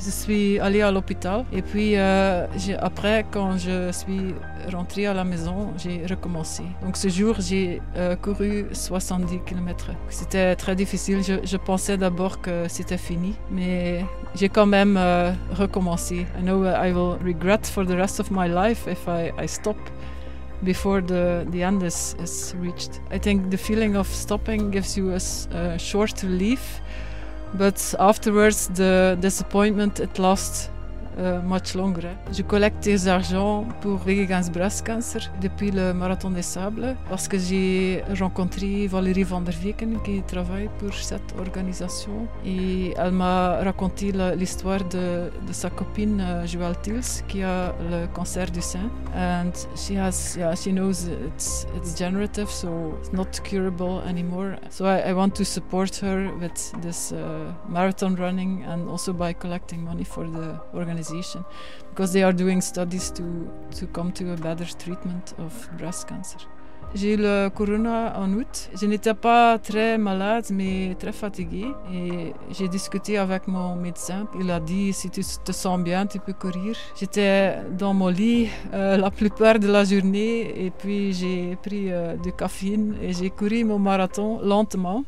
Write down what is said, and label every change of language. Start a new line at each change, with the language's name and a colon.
French: Je suis allée à l'hôpital et puis après, quand je suis rentrée à la maison, j'ai recommencé. Donc ce jour, j'ai couru 70 km. C'était très difficile. Je pensais d'abord que c'était fini, mais j'ai quand même recommencé.
English: I know I will regret for the rest of my life if I stop before the end is reached. I think the feeling of stopping gives you a short relief, but afterwards the disappointment it lasts much longer.
French: Je collecte des argents pour Vegan Breast Cancer depuis le Marathon des Sables parce que j'ai rencontré Valérie van der Veken qui travaille pour cette organisation et elle m'a raconté l'histoire de sa copine Joëlle Tils qui a le cancer du sein
English: and she knows it's degenerative, so it's not curable anymore. So I want to support her with this marathon running and also by collecting money for the organization. Because they are doing studies to come to a better treatment of breast cancer.
French: J'ai eu le corona en août. Je n'étais pas très malade, mais très fatiguée. Et j'ai discuté avec mon médecin. Il a dit, si tu te sens bien, tu peux courir. J'étais dans mon lit la plupart de la journée. Et puis j'ai pris du caféine et j'ai couru mon marathon lentement.